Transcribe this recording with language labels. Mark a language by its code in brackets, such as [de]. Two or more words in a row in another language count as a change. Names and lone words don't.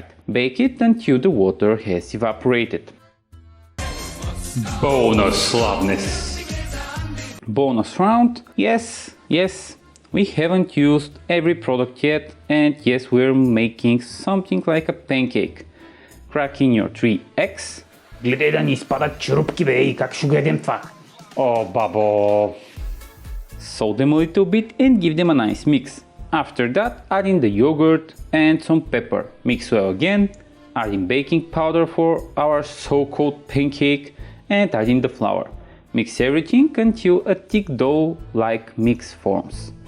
[en] Bake it until the water has evaporated. Bonus Slavness! Bonus round? Yes. We haven't used every product yet, and yes, we're making something like a pancake. Crack in your 3 eggs. [bg] Гледай да ни изпадат черупки, бе, и как ще го ядем това? [en] Oh, babo! Soak them a little bit and give them a nice mix. After that, add in the yogurt and some pepper. Mix well again, add in baking powder for our so-called pancake and add in the flour. Mix everything until a thick dough-like mix forms.